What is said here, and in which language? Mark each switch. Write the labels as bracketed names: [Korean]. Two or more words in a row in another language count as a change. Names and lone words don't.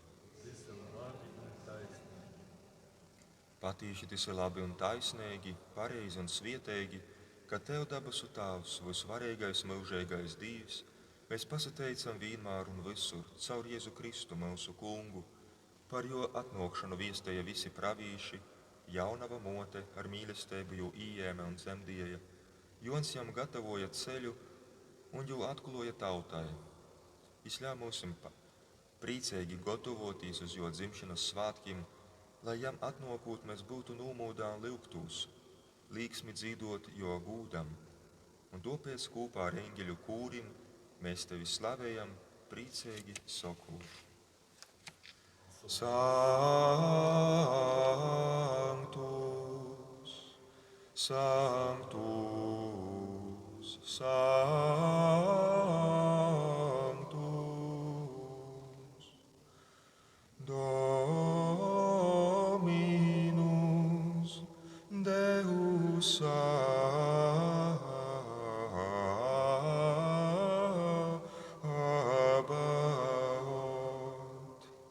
[Latgalian] Patīši tas ir labi un taisnīgi, pareizi un svietīgi, ka Tev dabasu Tēvs, visvarīgais mūžīgais Dievs, mēs pasateicam vienmēr un visur caur Jēzu Kristu mūsu Kungu, par jo atnākšanu viestēja visi pravīši, jaunava mote ar mīlestību jū ījēme un dzemdēja, Jons jam gatavoja ceļu un jū atkuloja tautai. Izļauj mūsim priecīgi gatavoties uz jo dzimšanas svētkiem, lai jam atnākot mēs būtu nomūdā lūgtūs, līksmi dzīdot jo gūdam, un tāpēc kopā ar eņģeļu kūrim mēs Tevi slavējam, priecīgi sakot. [Latin] Sanctus, Sanctus, Sanctus, Dominus Deus Sabaoth,